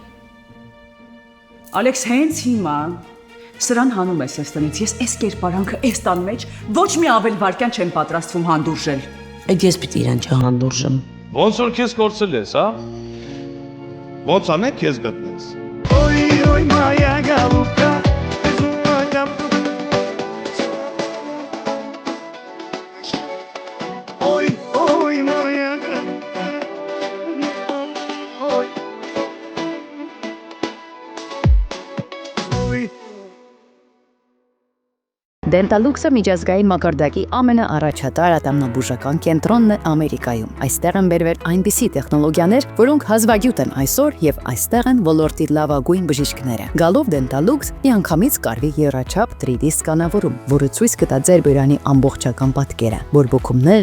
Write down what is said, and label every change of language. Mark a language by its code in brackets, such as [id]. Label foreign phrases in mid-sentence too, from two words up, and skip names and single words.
[hy] Ալեքս հենց հիմա սրան հանում ես այս տնից, ես այս կերպարանքը այս տան մեջ ոչ մի ավել վարքյան չեմ պատրաստվում հանդուրժել։ Այդ ես պիտի իրան չհանդուրժեմ։ Ոնց որ քեզ կորցել ես, հա։ Ոնց անեք քեզ գտնես։ Oy maya galuka, Oy maya Դենտալուքսը միջազգային մակարդակի ամենաառաջատար ատամնաբուժական կենտրոնն է Ամերիկայում։ Այստեղ են բերվել այնպիսի տեխնոլոգիաներ, որոնք հազվագյուտ են այսօր եւ այստեղ են ոլորտի լավագույն բժիշկները։ Գալով Դենտալուքս միանգամից կարվի եռաչափ 3D սկանավորում, որը ցույց կտա ձեր բերանի ամբողջական պատկերը, բորբոքումներ,